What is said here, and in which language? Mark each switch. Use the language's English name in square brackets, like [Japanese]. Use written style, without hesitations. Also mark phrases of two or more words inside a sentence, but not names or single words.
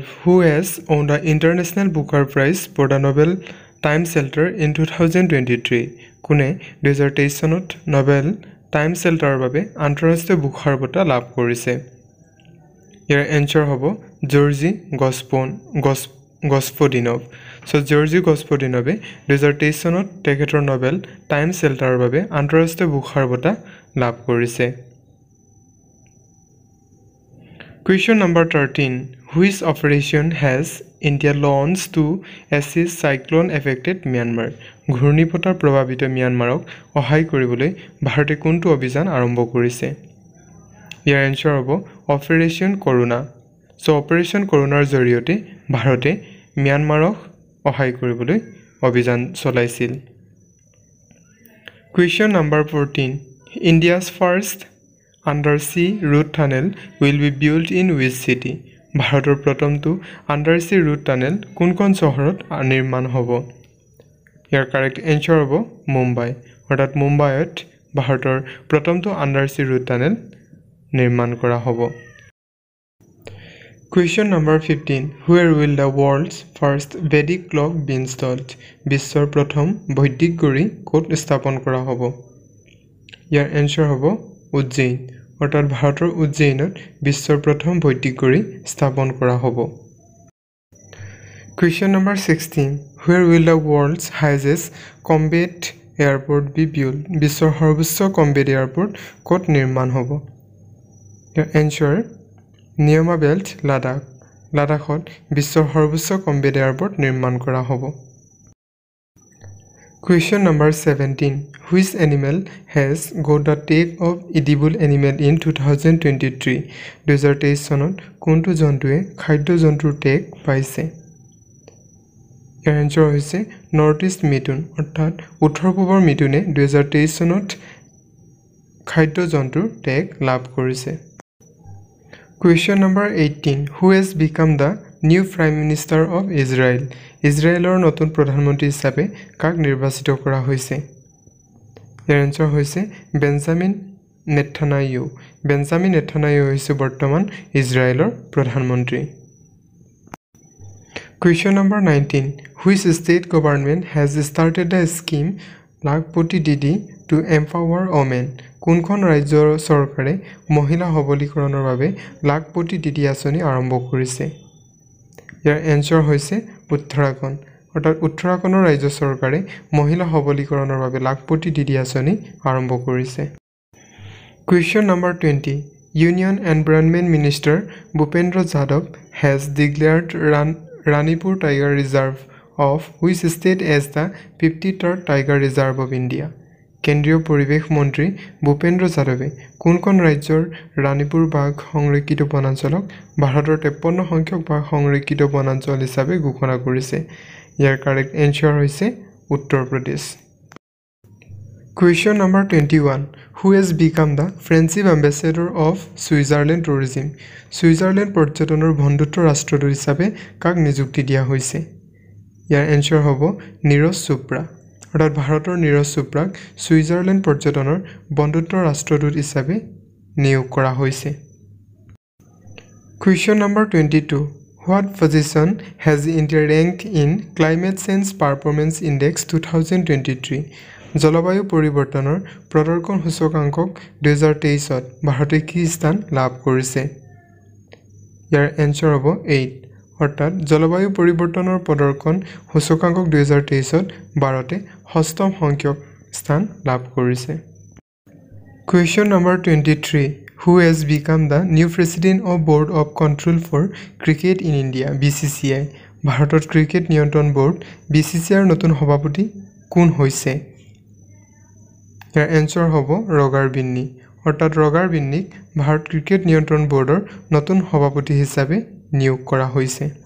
[English] Who has won the International Booker Prize for the Nobel Time Shelter in 2023? [Assamese] কোনে 2023 চনত নোবেল টাইম শেল্টাৰৰ বাবে আন্তঃৰাষ্ট্ৰীয় বুকাৰ বঁটা লাভ কৰিছে? ইয়াৰ এনচাৰ হ'ব জৰ্জি গছপদিনভ। জৰ্জি গছপদিনভে 2023 চনত তেখেতৰ নোবেল টাইম শেল্টাৰৰ বাবে আন্তঃৰাষ্ট্ৰীয় বুকাৰ বঁটা লাভ কৰিছে। [English] Question number 13. Which operation has India launched to assist cyclone affected Myanmar? [Assamese] ঘূৰ্ণীবতাহ প্ৰভাৱিত ম্যানমাৰক সহায় কৰিবলৈ ভাৰতে কোনটো অভিযান আৰম্ভ কৰিছে? ইয়াৰ এনচাৰ হ'ব অপাৰেশ্যন কৰোনা। অপাৰেশ্যন কৰোনাৰ জৰিয়তে ভাৰতে ম্যানমাৰক সহায় কৰিবলৈ অভিযান চলাইছিল। [English] Question number 14. India's first undersea road tunnel will be built in which city? [Assamese] ভাৰতৰ প্ৰথমটো [English] undersea road tunnel [Assamese] কোনখন চহৰত নিৰ্মাণ হ'ব? ইয়াৰ [English] correct answer [Assamese] হ'ব মুম্বাই। অৰ্থাৎ মুম্বাইত ভাৰতৰ প্ৰথমটো [English] undersea road tunnel [Assamese] নিৰ্মাণ কৰা হ'ব। [English] Question number 15. Where will the world's first Vedic clock be installed? [Assamese] বিশ্বৰ প্ৰথম বৈদিক ঘড়ী ক'ত স্থাপন কৰা হ'ব? ইয়াৰ এনসাৰ হ'ব উজ্জয়িন। অৰ্থাৎ ভাৰতৰ উজ্জয়িনত বিশ্বৰ প্ৰথম বৈদিক ঘড়ী স্থাপন কৰা হ'ব। [English] Question number 16. Where will the world's highest combat airport be built? [Assamese] বিশ্বৰ সৰ্বোচ্চ [English] combat airport [Assamese] ক'ত নিৰ্মাণ হ'ব? ইয়াৰ এনসাৰ নিয়মা বেল্ট লাডাখ। লাডাখত বিশ্বৰ সৰ্বোচ্চ [English] combat airport [Assamese] নিৰ্মাণ কৰা হ'ব। [English] Question number 17. Which animal has got the tag of edible animal in 2023? [Assamese] 2023 চনত কোনটো জন্তুৱে খাদ্য জন্তুৰ টেগ পাইছে? ইয়াৰ এনসাৰ হৈছে নৰ্থ ইষ্ট মিথুন। অৰ্থাৎ উত্তৰ পূবৰ মিথুনে 2023 চনত খাদ্য জন্তুৰ টেগ লাভ কৰিছে। [English] Question number 18. Who has become the new Prime Minister of Israel? [Assamese] ইজৰাইলৰ নতুন প্ৰধানমন্ত্ৰী হিচাপে কাক নিৰ্বাচিত কৰা হৈছে? ইয়াৰ এনসাৰ হৈছে বেঞ্জামিন নেথানয়াহু। বেঞ্জামিন নেথানয়াহু হৈছে বৰ্তমান ইজৰাইলৰ প্ৰধানমন্ত্ৰী। [English] Question number 19. Which state government has started the scheme Lakpati Didi to empower women? [Assamese] কোনখন ৰাজ্যৰ চৰকাৰে মহিলা সবলীকৰণৰ বাবে লাখপতি দিদি আঁচনি আৰম্ভ কৰিছে? ইয়াৰ এনসাৰ হৈছে উত্তৰাখণ্ড। অৰ্থাৎ উত্তৰাখণ্ডৰ ৰাজ্য চৰকাৰে মহিলা সবলীকৰণৰ বাবে লাখপতি দিদি আঁচনি আৰম্ভ কৰিছে। [English] Question number 20. Union Environment Minister Bhupendra Yadav has declared Ranipur Tiger Reserve of which state as the 53rd Tiger Reserve of India? [Assamese] কেন্দ্ৰীয় পৰিৱেশ মন্ত্ৰী ভূপেন্দ্ৰ যাদৱে কোনখন ৰাজ্যৰ ৰাণীপুৰ বাঘ সংৰক্ষিত বনাঞ্চলক ভাৰতৰ 53 সংখ্যক বাঘ সংৰক্ষিত বনাঞ্চল হিচাপে ঘোষণা কৰিছে? ইয়াৰ [English] correct answer [Assamese] হৈছে উত্তৰ প্ৰদেশ। [English] Question number 21. Who has become the friendship ambassador of Switzerland tourism? [Assamese] ছুইজাৰলেণ্ড পৰ্যটনৰ বন্ধুত্ব ৰাষ্ট্ৰদূত হিচাপে কাক নিযুক্তি দিয়া হৈছে? ইয়াৰ এনসাৰ হ'ব নীৰজ চোপ্ৰা। অৰ্থাৎ ভাৰতৰ নীৰজ চোপ্ৰাক ছুইজাৰলেণ্ড পৰ্যটনৰ বন্ধুত্ব ৰাষ্ট্ৰদূত হিচাপে নিয়োগ কৰা হৈছে। [English] Question number 22. What position has India ranked in Climate Change Performance Index 2023? [Assamese] জলবায়ু পৰিৱৰ্তনৰ প্ৰদৰ্শন সূচকাংকক 2023ত ভাৰতে কি স্থান লাভ কৰিছে? ইয়াৰ এনসাৰ হ'ব 8। অৰ্থাৎ জলবায়ু পৰিৱৰ্তনৰ প্ৰদৰ্শন সূচকাংকক 2023ত ভাৰতে ষষ্ঠম সংখ্যক স্থান লাভ কৰিছে। [English] Question number 23. Who has become the new president of Board of Control for Cricket in India? [Assamese] BCCI. ভাৰতৰ ক্ৰিকেট নিয়ন্ত্ৰণ বোৰ্ড BCCIৰ নতুন সভাপতি কোন হৈছে? ইয়াৰ এনসাৰ হ'ব ৰগাৰ বিন্নী। অৰ্থাৎ ৰগাৰ বিন্নীক ভাৰত ক্ৰিকেট নিয়ন্ত্ৰণ বোৰ্ডৰ নতুন সভাপতি হিচাপে নিয়োগ কৰা হৈছে।